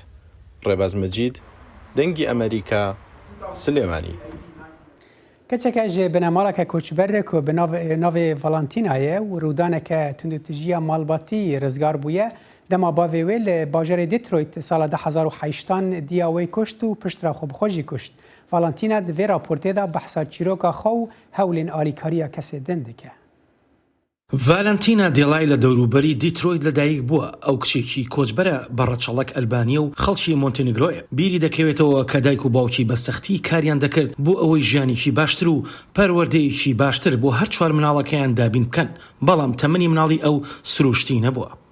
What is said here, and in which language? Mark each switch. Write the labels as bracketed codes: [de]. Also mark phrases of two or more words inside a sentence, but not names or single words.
[ckb] ڕێباز مەجید، دەنگی ئەمریکا، سلێمانی. [ku] کەچێکە ژێ بنەماڵەکە کۆچبەرێک و ناوێ ڤەڵانتینایە و ڕوودانێکە توندوتیژیە ماڵباتی ڕزگار بووە دەما باوێوێ لە باژەرێ دیترۆیت ساڵە 2008 دیاوەی کوشت و پشترا خۆبخۆژی کوشت. ڤەڵانتینە divê raportê de behsa çîroka xwe û hewlên alîkariya kesê din dike. [ckb] ڤالەنتینە دێڵای لە دەوروبەری دیترۆیت لەدایک بووە. ئەو کچێکی کۆچبەرە بەڕەچەڵک ئەلبانیە و خەڵکی مۆنتێنیگرۆیە. بیری دەکەوێتەوە کە دایک و باوکی بە سەختی کاریان دەکرد بۆ ئەوەی ژیانێکی باشتر و پەروەردەیەکی باشتر بۆ هەر چوار مناڵەکەیان دابین بکەن، بەڵام تەمەنی مناڵی ئەو سروشتی نەبووە.